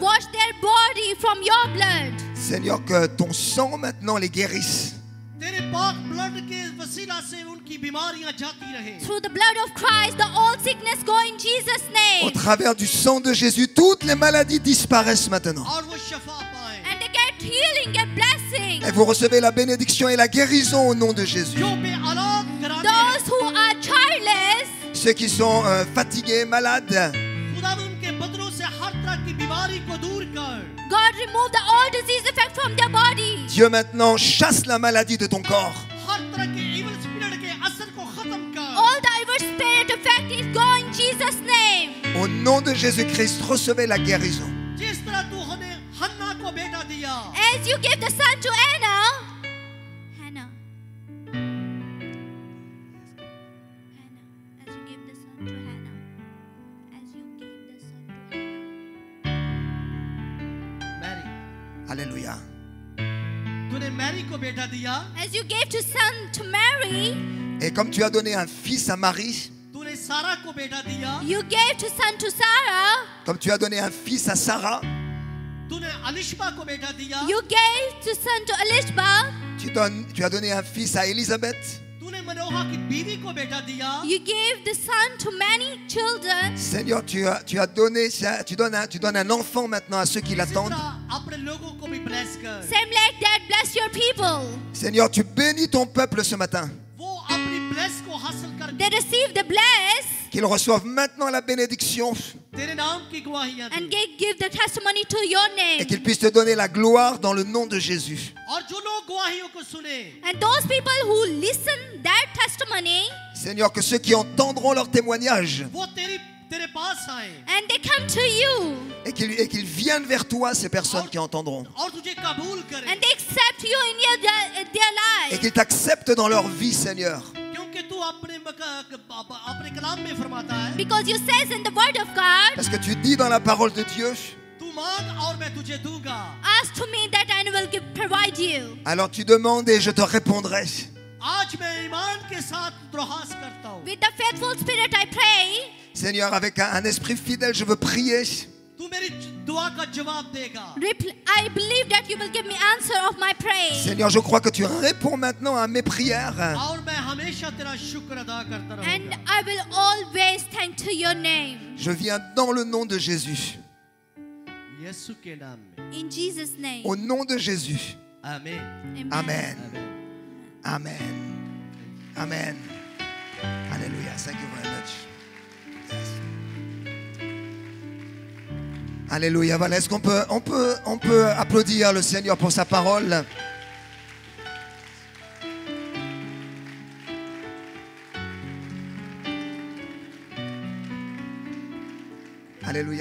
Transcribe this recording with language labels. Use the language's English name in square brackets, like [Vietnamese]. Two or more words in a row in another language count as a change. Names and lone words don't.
[English] Wash their body from your blood. [French] Seigneur, que ton sang maintenant les guérisse. [Hindi] तेरे पाक ब्लड के वसीला से उनकी बीमारियां जाती रहे. [English] Through the blood of Christ, the old sickness go in Jesus' [French] Au [English] name. [French] travers du sang de Jésus, toutes les maladies disparaissent maintenant. [Hindi] और वो शफा पाए. [English] And they get healing and blessing. [French] Et vous recevez la bénédiction et la guérison au nom de Jésus. [Hindi] जो बेऔलाद घराने [English] Those who are childless, [French] Ceux qui sont fatigués, malades, [Hindi] खुदावन उनके बदनों से हर तरह की बीमारी को दूर कर. [English] God remove the all disease effect from their body. [French] Dieu maintenant chasse la maladie de ton corps. [Hindi] हर तरह के [English] evil spirit [Hindi] के असर को खत्म कर. [English] All the evil spirit effect is gone in Jesus' name. [French] Au nom de Jésus-Christ, recevez la guérison. [Hindi] जिस तरह तू हन्ना को बेटा दिया, [English] As you give the son to Hannah, as you give the son to Hannah, as you gave the son to Hannah, [Hindi] मैरी, [French] Alléluia. [Hindi] तूने मैरी को बेटा दिया, [English] as you gave to son to Mary, [French] Et comme tu as donné un fils à Marie, [Hindi] तूने सारा को बेटा दिया, [English] you gave to son to Sarah, [French] comme tu as donné un fils à Sarah, [Hindi] तूने अलिशबा को बेटा दिया, [English] you gave to son to Elishba, [French] tu as donné un fils à Élisabeth. [Hindi] तूने मनोहा की बीवी को बेटा दिया, [English] you gave the son to many children. [French] Seigneur, tu donnes un enfant maintenant à ceux qui [Hindi] इसी [French] l'attendent. [Hindi] तरह अपने लोगों को भी ब्लेस कर. [English] Same like that, bless your people. [French] Seigneur, tu bénis ton peuple ce matin. [Hindi] वो अपनी ब्लेस को हासिल कर [English] They receive the bless [French] Qu'ils reçoivent maintenant la bénédiction [Hindi] तेरे नाम की गवाहियां [English] and [Hindi] दे. [English] give the testimony to your [French] et [English] name. [French] qu'ils puissent te donner la gloire dans le nom de Jésus. [Hindi] और जो लोग गवाहियों को सुने, [English] And those people who listen that testimony [French] Seigneur, que ceux qui entendront leur témoignage [Hindi] वो तेरे पास आए [English] and they come to you [French] et qu'ils viennent vers toi, ces personnes qui entendront, [Hindi] और तुझे कबूल [English] and [Hindi] करें, [English] they accept you in their [French] et [English] life. [French] qu'ils t'acceptent dans leur vie, Seigneur. [Hindi] क्योंकि तू अपने कलाम में फरमाता है, [English] Because you says in the word of God, [French] Parce que tu dis dans la parole de Dieu, [Hindi] तू मांग और मैं तुझे दूंगा. [English] ask to me that I will provide you. [French] alors tu demandes et je te répondrai. [Hindi] आज मैं ईमान के साथ दरखास्त करता हूँ, [English] With the faithful spirit I pray, [French] Seigneur, avec un esprit fidèle, je veux prier. [Hindi] तू मेरी दुआ का जवाब देगा. [English] I believe that you will give me answer of my prayer. [French] Seigneur, je crois que tu réponds maintenant à mes prières. [Hindi] और मैं हमेशा तेरा शुक्र अदा करता [English] And [Hindi] रहूंगा. [English] I will always thank to your name. [French] Je viens dans le nom de Jésus. [Hindi] यीशु के नाम में [English] In Jesus' name. [French] Au nom de Jésus. [English] Amen. Amen. Amen. Amen. Hallelujah. Thank you very much. Yes. [French] Alléluia. Voilà. Est-ce qu'on peut applaudir le Seigneur pour sa parole? Alléluia.